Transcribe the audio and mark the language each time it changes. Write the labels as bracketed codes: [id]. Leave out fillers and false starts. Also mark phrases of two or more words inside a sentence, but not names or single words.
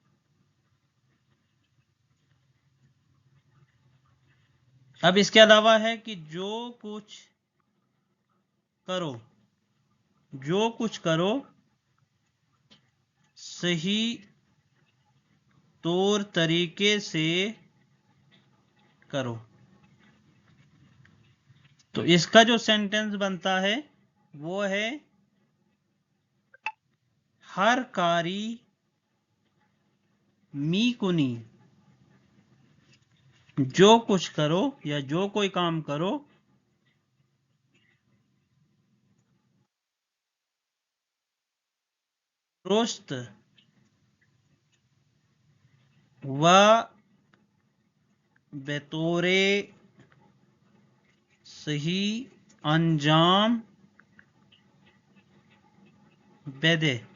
[ur] اب اس کے علاوہ ہے کہ جو کچھ کرو، جو کچھ کرو صحیح طور طریقے سے کرو. تو اس کا جو سینٹینس بنتا ہے وہ ہے [fa] ہر کاری می کنی. [ur] جو کچھ کرو یا جو کوئی کام کرو [fa] درست و بطور صحیح انجام بده.